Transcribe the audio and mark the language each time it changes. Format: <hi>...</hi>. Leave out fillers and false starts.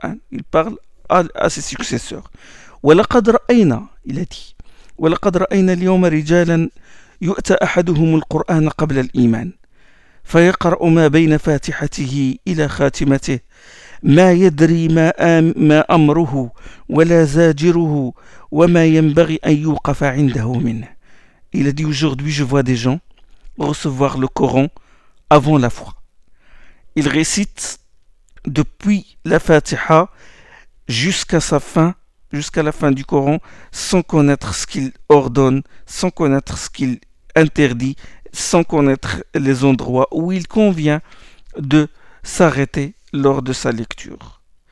<fr>Il parle à ses successeurs.</fr> <ar>ولقد رأينا,</ar> <fr>il a dit,</fr> <ar>ولقد رأينا اليوم رجالا يؤتى أحدهم القرآن قبل الإيمان فيقرأ ما بين فاتحته إلى خاتمته ما يدري ما أمره ولا زاجره وما ينبغي أن يوقف عنده منه.</ar> <fr>Il a dit, aujourd'hui je vois des gens recevoir le Coran avant la foi. Il récite depuis la Fatiha jusqu'à la fin du Coran, sans connaître ce qu'il ordonne, sans connaître ce qu'il interdit, sans connaître les endroits où il convient de s'arrêter lors de sa lecture.</fr>